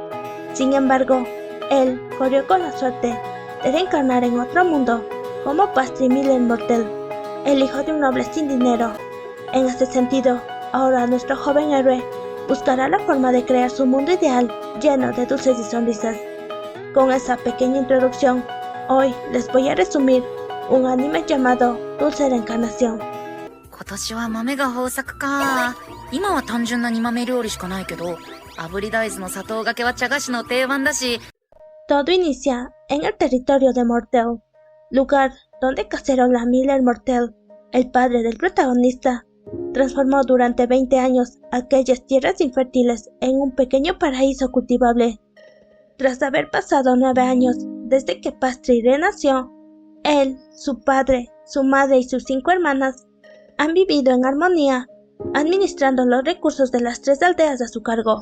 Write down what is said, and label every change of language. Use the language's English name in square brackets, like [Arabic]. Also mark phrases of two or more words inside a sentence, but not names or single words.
[Spanish] Sin embargo, él corrió con la suerte de reencarnar en otro mundo como Pastry Miller Mortel, el hijo de un noble sin dinero. En este sentido, ahora nuestro joven héroe buscará la forma de crear su mundo ideal lleno de dulces y sonrisas. Con esa pequeña introducción, hoy les voy a resumir un anime llamado Dulce Reencarnación. [Japanese] 今年は豆が豊作か。今は単純な煮豆料理しかないけど、炙り大豆の砂糖がけは茶菓子の定番だし。 [Spanish] Todo inicia en el territorio de Mortel, lugar donde Cacerola Miller Mortel, el padre del protagonista, transformó durante 20 años aquellas tierras infértiles en un pequeño paraíso cultivable. Tras haber pasado 9 años desde que Pastry renació, él, su padre, su madre y sus 5 hermanas han vivido en armonía, administrando los recursos de las 3 aldeas a su cargo.